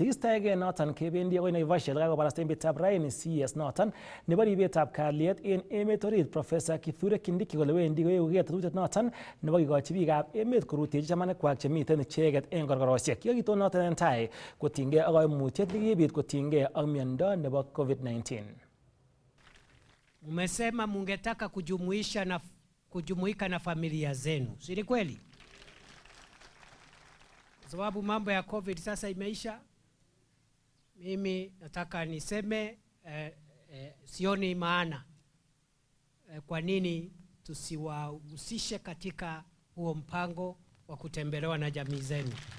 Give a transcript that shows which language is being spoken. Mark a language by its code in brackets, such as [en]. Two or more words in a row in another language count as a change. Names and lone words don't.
[kln] Kistoege noton kebendi agoi Naivasha kakobarasta emetab raini CS noton nebo ribetab kalyet en emet orit Professor Kithure Kindiki kole wendi koyekugei tetutiet noton nebo kikochi biikab emet korutechi chamanikwak chemiten icheket en korkorosiek. Kiyokiton noton en tai kotinygei ak koimutiet nekibit kotinygei ak miondo nebo COVID-19. [sw] Umesema mungetaka kujumuika na familia zenu, si ni kweli? Sababu mambo ya COVID sasa imeisha. Mimi nataka niseme sioni maana kwa nini tusiwahusishe katika huo mpango wa kutembelewa na jamii zenu.